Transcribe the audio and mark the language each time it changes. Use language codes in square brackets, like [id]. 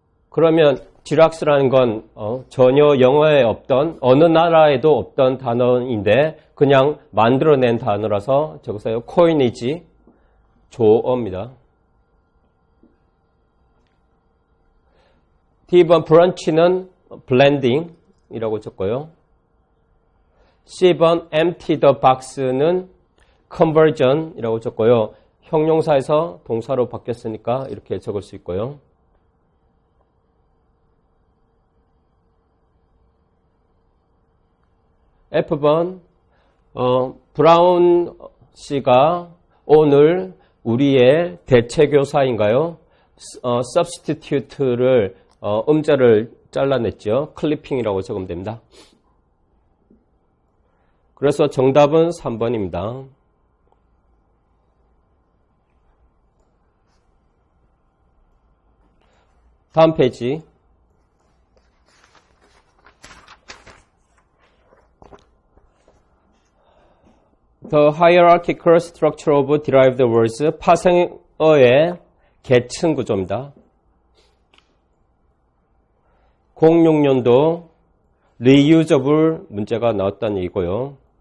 [ko] 그러면 Xerox라는 건 전혀 영어에 없던 어느 나라에도 없던 단어인데 그냥 만들어낸 단어라서 적으세요. 코이니지, 조어입니다. D번 브런치는 블렌딩이라고 적고요. C번 [en] empty the box [ko] 는 conversion이라고 적고요. 형용사에서 동사로 바뀌었으니까 이렇게 적을 수 있고요. F번 브라운 씨가 오늘 우리의 대체교사인가요? substitute를 음자를 잘라냈죠. 클리핑이라고 적으면 됩니다. 그래서 정답은 3번입니다. 다음 페이지. [en] The hierarchical structure of derived words. [ko] 파생어의 계층 구조입니다. 06년도 reusable 문제가 나왔다는 얘기고요.